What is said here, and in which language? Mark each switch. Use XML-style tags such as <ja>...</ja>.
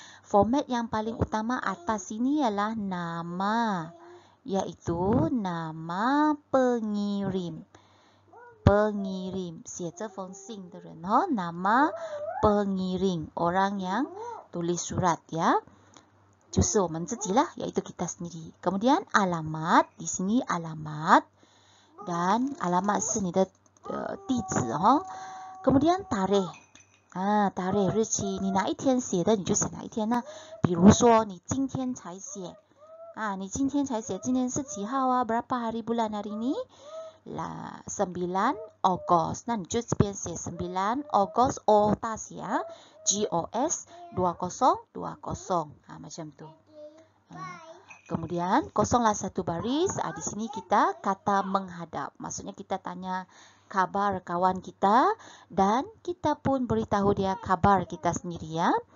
<ms>Format yang paling utama atas ini ialah nama, iaitu nama pengirim. Pengirim,</ms> <zh>写这封信的人</zh> <ms>nama pengirim, orang yang tulis surat ya.</ms> <zh>就是我们自己lah,</zh> <ms>iaitu kita sendiri. Kemudian alamat, di sini alamat dan alamat</ms> <zh>是你的地址</zh> <ms>kemudian tarikh tarikh</ms> <zh>日期，你哪一天写的你就写哪一天呢？比如说你今天才写你今天才写，今天是几号</zh> <ms>berapa hari bulan hari ini? 9 Ogos.</ms> <zh>Nah, 你就这边写9 Ogos O 大写GOS 2020</zh> <ms>macam tu. Kemudian kosonglah satu baris. Di sini kita kata menghadap. Maksudnya kita tanya kabar kawan kita dan kita pun beritahu dia kabar kita sendiri ya.</ms>